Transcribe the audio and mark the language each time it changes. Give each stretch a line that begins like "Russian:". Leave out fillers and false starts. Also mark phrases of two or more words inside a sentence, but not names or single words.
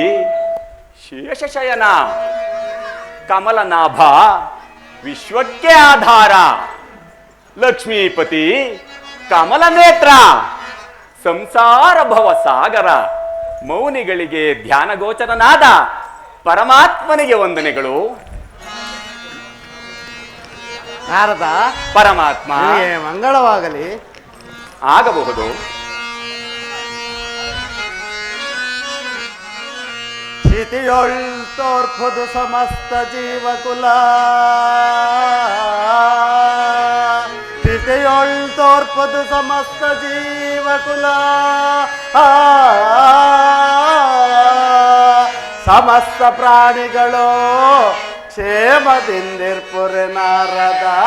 Kannada: ಶೇಷಶಯನ ಕಮಲನಾಭ ವಿಶ್ವಕ್ಕೆ ಆಧಾರ ಲಕ್ಷ್ಮೀಪತಿ ಕಮಲನೇತ್ರ ಸಂಸಾರ ಭವ ಸಾಗರ ಮೌನಿಗಳಿಗೆ ಧ್ಯಾನಗೋಚರನಾದ ಪರಮಾತ್ಮನಿಗೆ ವಂದನೆಗಳು. ನಾರದ ಪರಮಾತ್ಮ ಮಂಗಳವಾಗಲಿ. ಆಗಬಹುದು. ಕ್ಷಿತಿಯೊಳ್ ತೋರ್ಪುದು ಸಮಸ್ತ ಜೀವಕುಲ, ಕ್ಷಿತಿಯೊಳ್ ತೋರ್ಪುದು ಸಮಸ್ತ ಜೀವಕುಲ, ಸಮಸ್ತ ಪ್ರಾಣಿಗಳು ಕ್ಷೇಮದಿಂದಿರ್ಪುರೆ ನಾರದ.